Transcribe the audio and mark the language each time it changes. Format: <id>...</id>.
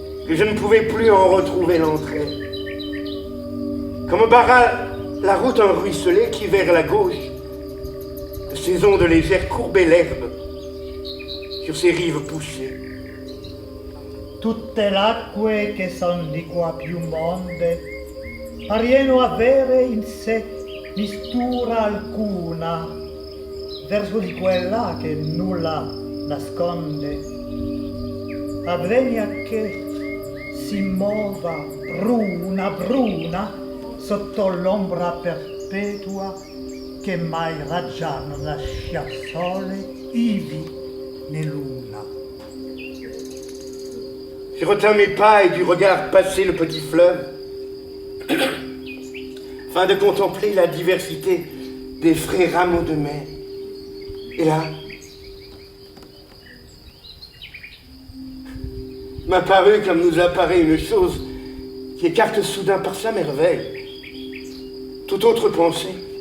<fr>que je ne pouvais plus en retrouver l'entrée. Quand me barra la route un ruisselet qui, vers la gauche, de ses ondes légères courbait l'herbe sur ses rives poussées.</fr> <it>Tutte l'acque che son di qua più monde parieno avere in sé mistura alcuna verso di quella che nulla nasconde. Avvegna che si muova bruna, bruna sotto l'ombra perpetua che mai raggia non lascia sole ivi né luna.</it> <fr>Je retins mes pas et du regard passer le petit fleuve, afin de contempler la diversité des frais rameaux de mai. Et là, m'apparut comme nous apparaît une chose qui écarte soudain par sa merveille toute autre pensée.</fr>